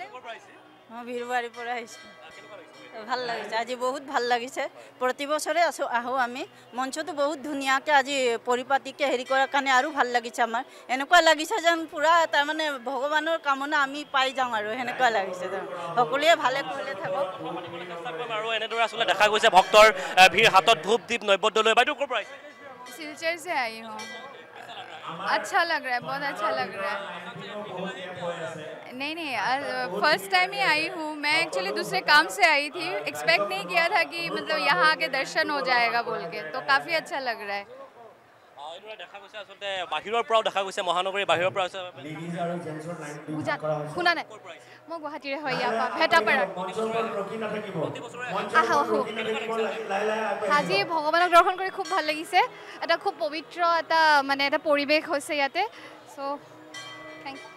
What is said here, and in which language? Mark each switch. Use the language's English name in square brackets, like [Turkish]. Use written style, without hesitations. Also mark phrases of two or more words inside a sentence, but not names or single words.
[Assamese] মই বিৰুবাৰীৰ পৰা আহিছোঁ ভাল লাগিছে আজি বহুত ভাল লাগিছে প্ৰতি বছৰে আহোঁ আমি মঞ্চটো বহুত ধুনীয়াকৈ আজি পৰিপাটিকৈ হেৰি কৰাৰ কাৰণে আৰু ভাল লাগিছে আমাৰ এনেকুৱা লাগিছে যেন পূৰা তাৰমানে ভগৱানৰ কামনা আমি পাই যাওঁ আৰু সেনেকুৱা লাগিছে সকলোৱে ভালে কৰিলে থাকক আৰু এনেদৰে আচলতে দেখা গৈছে ভক্তৰ ভিৰ হাতত ধূপ দীপ নৈবদ্য লৈ বাইদেউ ক'ৰ পৰা আহিছে [Hindi] सिलचर से आई हूँ अच्छा लग रहा है बहुत अच्छा लग रहा है नहीं [English] first time [Hindi] ही आई हूँ मैं एक्चुअली दूसरे काम से आई थी एक्सपेक्ट नहीं किया था कि मतलब यहाँ आके दर्शन हो जाएगा बोल के तो काफ़ी अच्छा लग रहा है [Assamese] দেখা গৈছে আচলতে বাহিৰৰ পৰাও দেখা গৈছে মহানগৰীৰ বাহিৰৰ পৰা শুনা নাই মই গুৱাহাটীৰে হয় ইয়াৰ পৰা ভেটাপাৰা আজি ভগৱানক দৰ্শন কৰি খুব ভাল লাগিছে এটা খুব পবিত্ৰ এটা মানে এটা পৰিৱেশ হৈছে ইয়াতে [English] so thank you